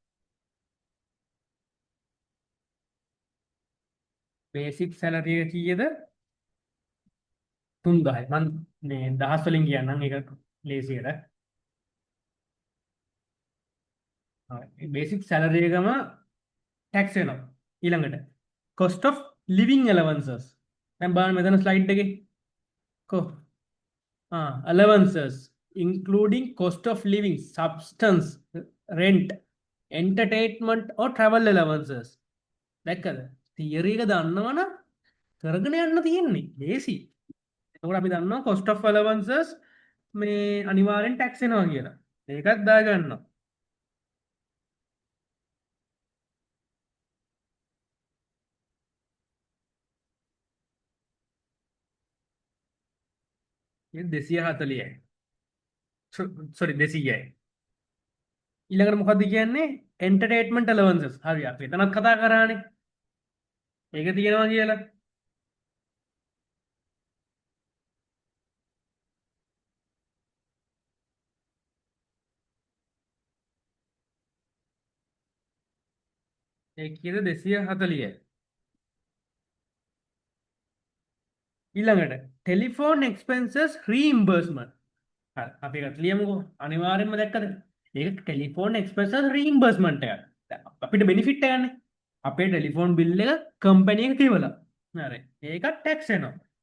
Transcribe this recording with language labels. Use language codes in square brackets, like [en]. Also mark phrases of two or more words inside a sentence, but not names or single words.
[en] basic salary [si] එක කීයද? 3000යි. මම මේ දහස් වලින් කියන්නම් ඒක ලේසියට. හරි. [en] basic salary [si] එකම ටැක්ස් වෙනවා. ඊළඟට [en] cost of living allowances. [si] දැන් බලන්න මෙතන ස්ලයිඩ් එකේ [en] allowances including cost of living, substance, rent, entertainment or travel allowances. [si] දැක්කද? තියරි එක දන්නවනම් කරගෙන යන්න තියෙන්නේ. ලේසි. එතකොට අපි දන්නවා [en] cost of allowances [si] මේ අනිවාර්යෙන් ටැක්ස් වෙනවා කියලා. ඒකත් දාගන්නවා. මේ 240යි. sorry 200යි. ඊළඟට මොකද්ද කියන්නේ? [en] entertainment allowances. [si] හරි අපි එතනත් කතා කරානේ. ඒක තියෙනවා කියලා. ඒ කීයද? 240යි. [en] ඊළඟට telephone expenses reimbursement. [si] හරි අපි ඒක ලියමුකෝ. අනිවාර්යෙන්ම දැක්කද? ඒක [en] telephone expenses reimbursement [si] එකක්. අපිට බෙනිෆිට් එකක්නේ. අපේ [en] telephone bill [si] එක කම්පැනි එක ගෙවලා. හරි. ඒකත් ටැක්ස් වෙනවා.